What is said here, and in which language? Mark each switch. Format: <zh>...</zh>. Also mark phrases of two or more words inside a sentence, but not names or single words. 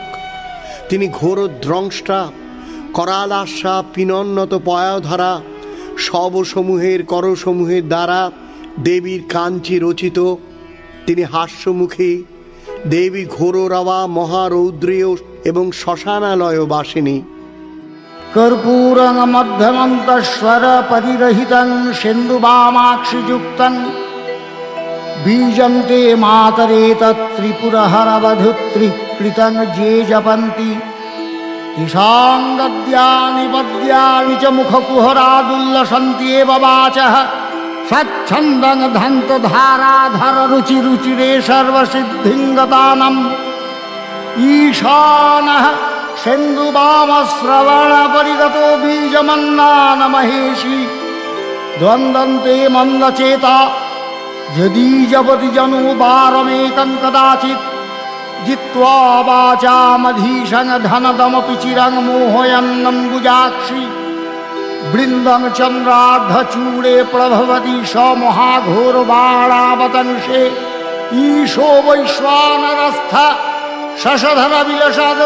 <bn>তিনি ঘোর দ্রংষ্টা, করালাস্যা, পিনন্নত পয়াধরা, শবসমূহের করসমূহের দ্বারা দেবীর কাঞ্চি রচিত। তিনি হাস্যমুখী, দেবী ঘোররাওয়া, মহারৌদ্রেয় এবং শ্মশানালয় বাসিনী।</bn> <sa>কর্পূরং মধ্যমন্তস্বর পরিরহিতং সিন্ধুবামাক্ষিযুক্তং বীজন্তে মাতরে ত্রিপুরহরবধূত্রিকৃতং যে জপন্তি তেষাং গদ্যানি পদ্যানি চ মুখকুহরাদুল্লসন্তি এব বাচঃ স্বচ্ছন্দং ধান্তধারাধর রুচিরে সর্বসিদ্ধিং গতানাম ঈশানঃ সিন্ধুবামশ্রবণ পরিগতো বীজমন্নান মহেশী দ্বন্দ্বন্তে মন্দচেতা यदि जपति जनु बारमेकं कदाचित् जित्वा वाचामधीशं धनदमपि चिरं मोहयन्नम्बुजाक्षी बृन्दं चन्द्रार्धचूडे प्रभवति स महाघोरबाणावतंशे ईशो वैश्वानरस्थ शशधरविलसद्</sa>